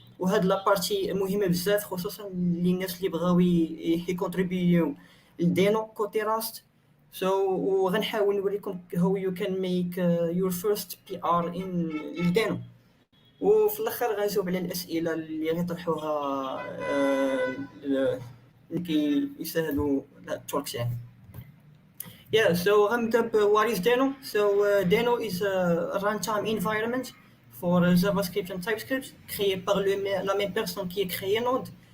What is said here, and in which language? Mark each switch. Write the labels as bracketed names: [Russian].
[Arabic] وهاد لا بارتي مهمه بزاف خصوصا للناس اللي بغاو يكونتريبيو لدينو كوتي راست. وغنحاول نوريكم [English] how you can make your first PR in Deno. [Arabic] وفي الاخر غنجاوب على الاسئله اللي غيطرحوها اللي كيسهلوا التوركس يعني. غنبدا ب [English] what is Deno. Deno is a runtime environment for JavaScript and TypeScript [French] créé par la même personne qui a créé Node.